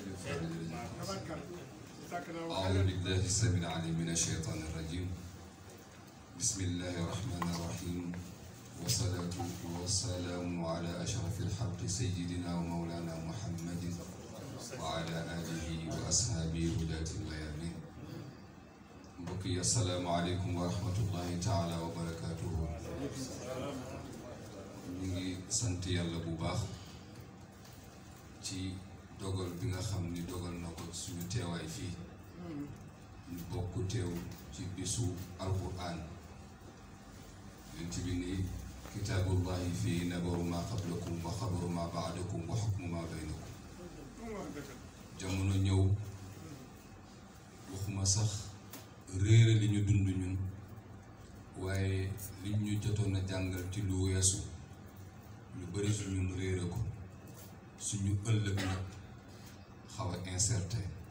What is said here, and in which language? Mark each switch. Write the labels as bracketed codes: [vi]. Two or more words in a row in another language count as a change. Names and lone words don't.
[ar] أعوذ بالله السميع العليم من الشيطان الرجيم بسم الله الرحمن الرحيم والصلاة والسلام على أشرف الخلق سيدنا ومولانا محمد وعلى آله وأصحابه هداة الميامين بقي السلام عليكم ورحمة الله تعالى وبركاته [wo] نيجي sant Yàlla bu baax ci dogal bi nga xam ni dogal na ko suñu teewaay fii ñu bokk teew ci bisu alquran ci bi ni [ar] كتاب الله فيه نبأ ما قبلكم وخبر ما بعدكم وحكم ما بينكم [wo] jamono ñëw waxuma sax réere li ñu dund ñun waaye li ñu jotoon a jàngal ci lu weesu lu bari su ñun réere ko suñu ëllëg nag xaw a incertain